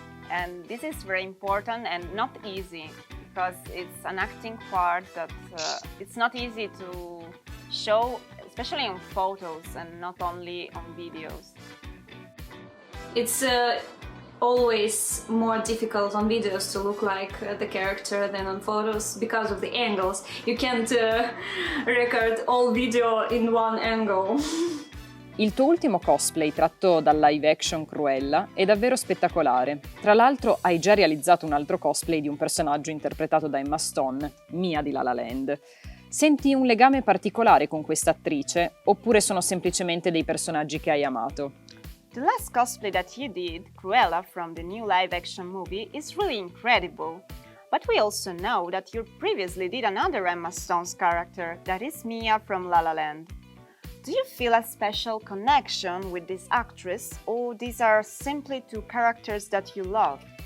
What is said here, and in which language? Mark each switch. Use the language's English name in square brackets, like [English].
[English] And this is very important and not easy, because it's an acting part that it's not easy to show, especially on photos and not only on videos. It's always more difficult on videos to look like the character than on photos because of the angles. You can't record all video in one angle. [Italian] Il tuo ultimo cosplay tratto dal live action Cruella è davvero spettacolare. Tra l'altro hai già realizzato un altro cosplay di un personaggio interpretato da Emma Stone, Mia di LaLaLand. Senti un legame particolare con questa attrice, oppure sono semplicemente dei personaggi che hai amato? [English] The last cosplay that you did, Cruella from the new live-action movie, is really incredible. But we also know that you previously did another Emma Stone's character, that is Mia from LaLaLand. Do you feel a special connection with this actress, or these are simply two characters that you love?